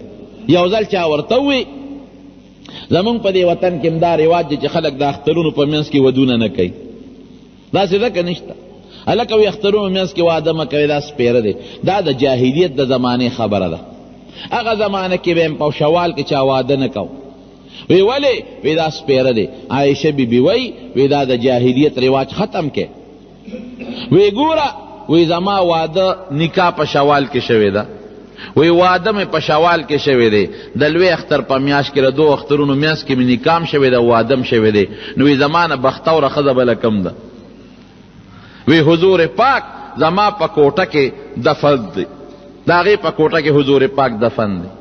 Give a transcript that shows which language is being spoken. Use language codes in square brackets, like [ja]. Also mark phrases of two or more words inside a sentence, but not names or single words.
[ps] یو ځل چا ورته ووی زمونږ په دې وطن کې هم دا رواج دی چې خلک د اخترونو په منځ کې ودونه نه کوي. داسې ده که نشته؟ هلکه وایي اخترونو منځ کې واده مه کوئ، دا سپېره دی. دا د جاهلیت د زمانې خبره ده. هغه زمانه کې به هم په شوال کې چا واده نه کو. وی ولی؟ وی دا سپیره دی. عائشہ بی بی وی دا د جاہلیت رواج ختم کے. وی گورا وی زما واده نکاح په شوال کې شوی ده، وی واده مې په شوال کې شوی دی، د لوی اختر په میاشت کې د 2 اخترونو میاشت کې مې نکاح شوی ده، واده م شوی دی. نو وی زمانه بختوره ښځه بله کم ده. وی حضور پاک زما په کوټه کې دفن دی، د هغې په کوټه کې حضور پاک دفن دی.